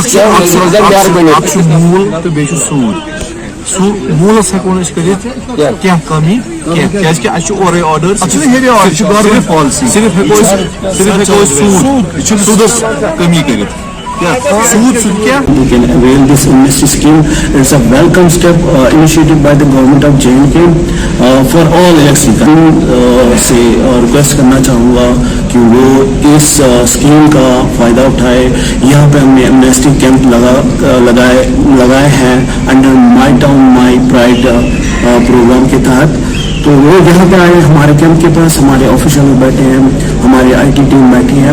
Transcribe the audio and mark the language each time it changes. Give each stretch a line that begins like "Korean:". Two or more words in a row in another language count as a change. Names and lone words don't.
Kashmiri: مول تو بیٚیہِ چھُ سوٗد سُہ موٗلس ہٮ۪کو نہٕ أسۍ کٔرِتھ کینٛہہ کمی کینٛہہ کیازِ کہِ اَسہِ چھُ اورے آرڈر صرف ہٮ۪کو أسۍ سوٗدس کمی کٔرِتھ سوٗد سُہ کیٛاہ
English: They can avail this amnesty scheme. It's a welcome step initiated by the government of J&K for all election.
Urdu: سے ریکویسٹ کرنا چاہوں گا کہ وہ اس اسکیم کا فائدہ اٹھائے. یہاں پہ ہم نے
English: amnesty camp
Urdu: لگائے ہیں
English: under My Town My Pride program
Urdu: کے تحت. تو وہ یہاں پہ آئے ہمارے کیمپ کے پاس, ہمارے آفیشل بیٹھے ہیں, ہماری
English: IT team
Urdu: بیٹھی ہے.